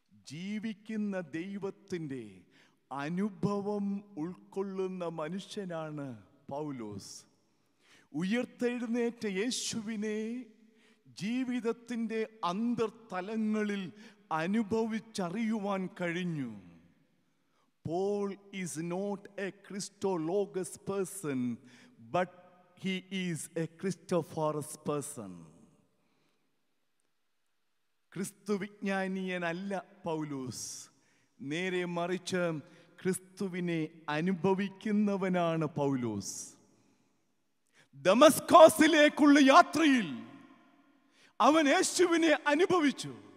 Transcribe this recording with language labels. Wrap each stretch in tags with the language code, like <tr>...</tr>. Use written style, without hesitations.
<ml>ജീവിക്കുന്ന ദൈവത്തിൻ്റെ അനുഭവം ഉൾക്കൊള്ളുന്ന മനുഷ്യനാണ് പൗലോസ്. ഉയർത്തെഴുന്നേറ്റ യേശുവിനെ ജീവിതത്തിൻ്റെ അന്തർതലങ്ങളിൽ അനുഭവിച്ചറിയുവാൻ കഴിഞ്ഞു.</ml> <en>Paul is not a Christologos person, but he is a Christophorus person.</en> <ml>ക്രിസ്തു വിജ്ഞാനീയനല്ല പൗലോസ്, നേരെ മറിച്ച് ക്രിസ്തുവിനെ അനുഭവിക്കുന്നവനാണ് പൗലോസ്. ദമസ്കോസിലേക്കുള്ള യാത്രയിൽ അവൻ യേശുവിനെ അനുഭവിച്ചു.</ml>